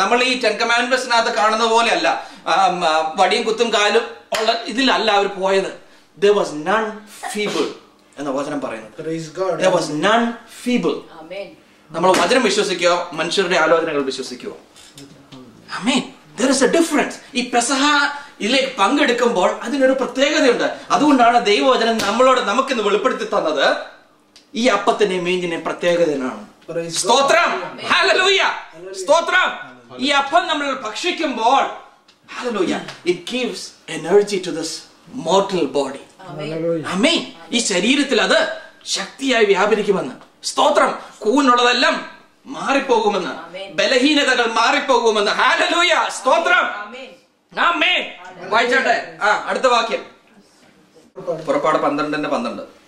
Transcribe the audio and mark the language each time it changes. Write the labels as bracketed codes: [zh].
[ml] നമ്മൾ ഈ 10 കമാൻഡ്മെന്റ്സിനകത്ത് കാണുന്ന പോലെ അല്ല, വടിയും കുത്തും കാലും ഉള്ള ഇതിലല്ല അവർ പോയത്. [en] There was none feeble [ml] എന്ന വചനം പറയുന്നത്. [en] There was none feeble. [ml] നമ്മൾ വചനം വിശ്വസിക്കോ മനുഷ്യരുടെ ആലോചനകൾ വിശ്വസിക്കോ? ആമേൻ. [en] There is a difference. [ml] ഈ പെസഹ ഇതിലേക്ക് പങ്കെടുക്കുമ്പോൾ അതിനൊരു പ്രത്യേകതയുണ്ട്. അതുകൊണ്ടാണ് ദൈവവചനം നമുക്കിന്ന് വെളിപ്പെടുത്തി തന്നത് ഈ അപ്പത്തിന്റെയും മീനിന്റെയും പ്രത്യേകതയാണ്. സ്തോത്രം. ഹല്ലേലൂയ, സ്തോത്രം. ഈ അപ്പം നമ്മൾ ഭക്ഷിക്കുമ്പോൾ hallelujah, [en] it gives energy to this mortal body. [ml] ആമേൻ. ഈ ശരീരത്തിൽ അത് ശക്തിയായി വ്യാപരിക്കുമെന്ന്. സ്തോത്രം. കൂനുള്ളതെല്ലാം മാറിപ്പോകുമെന്ന്, ബലഹീനതകൾ മാറിപ്പോകുമെന്ന്. ഹല്ലേലൂയ, സ്തോത്രം. ആമേൻ. വായിച്ചാട്ടെ അടുത്ത വാക്യം. പുറപ്പാട് 12:12.